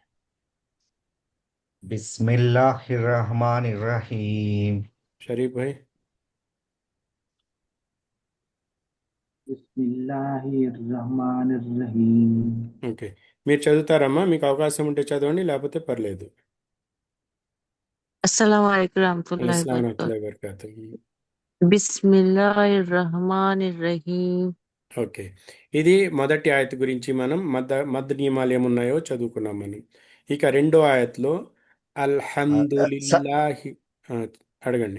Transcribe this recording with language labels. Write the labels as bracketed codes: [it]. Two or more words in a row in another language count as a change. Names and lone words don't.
[ar] బిస్మిల్లాహిర్రహమానిర్రహీం. [te] షరీఫ్ భాయ్. [ar] బిస్మిల్లాహిర్రహ్మానిర్రహీం. [te] ఓకే. మీరు చదువుతారమ్మా, మీకు అవకాశం ఉంటే చదవండి, లేకపోతే పర్లేదు. [ar] السلام عليكم رحمة الله అస్సలం वबरकातुहू। ورحمة الله وبركاته. बिस्मिल्लाहिर्रहमानिर्रहीम। [te] ఓకే. ఇది మొదటి ఆయత గురించి మనం మద్ నియమాలు ఏమున్నాయో చదువుకున్నాం మనం. ఇక రెండో ఆయతలో అల్హమ్దులిల్లాహి. ఆ, అడగండి.